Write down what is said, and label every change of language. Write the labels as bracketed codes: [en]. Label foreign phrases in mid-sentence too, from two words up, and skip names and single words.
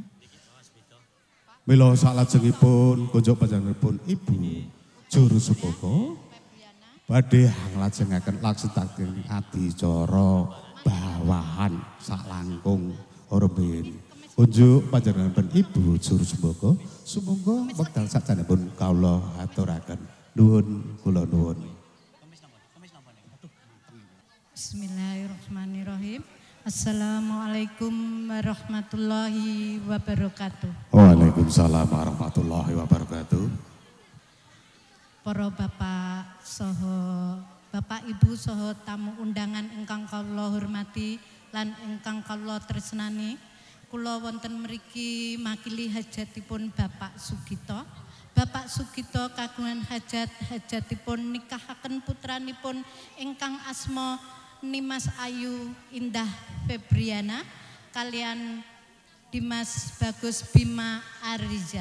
[jv] Mila salajengipun kunjuk panjenenganipun Ibu Juru Supaka badhe nglajengaken laksanaken adicara bawahan sak langkung rumiyin. Kunjuk panjenenganipun Ibu Juru Supaka sumangga wekdal sadanipun kawula aturaken nuwun kula nuwun. [ar] بسم الله الرحمن الرحيم. السلام عليكم ورحمة الله وبركاته. وعليكم السلام ورحمة الله وبركاته. [jv] Para bapak saha Bapak Ibu saha tamu undangan ingkang kawula hormati lan ingkang kawula tresnani, kula wonten mriki makili hajatipun Bapak Sugito. Bapak Sugito kagungan hajatipun nikahaken putranipun ingkang asma Nimas Ayu Indah Febriana kalian Dimas Bagus Bima Arizal.